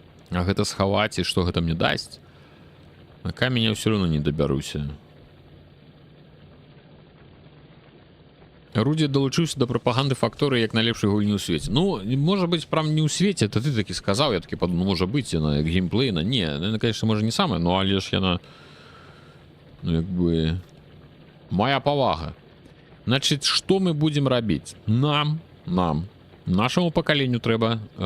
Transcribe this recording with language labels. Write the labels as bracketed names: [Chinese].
[Belarusian] А гэта схаваць, и что гэта мне даст? [Russian] На камень я все равно не добяруся. [Belarusian] Руді долучыўся до прапаганды факторы як найлепшай гульні ў свеце. [Russian] Ну, может быть, прям не ў свеце, это ты таки сказал. Я таки подумал, ну, может быть, яна як геймплейна. Не, она, конечно, может не самая, но [Belarusian] але ж яна, ну, як бы, моя повага. [Russian] Значит, что мы будем робить? Нам, нашему поколению треба...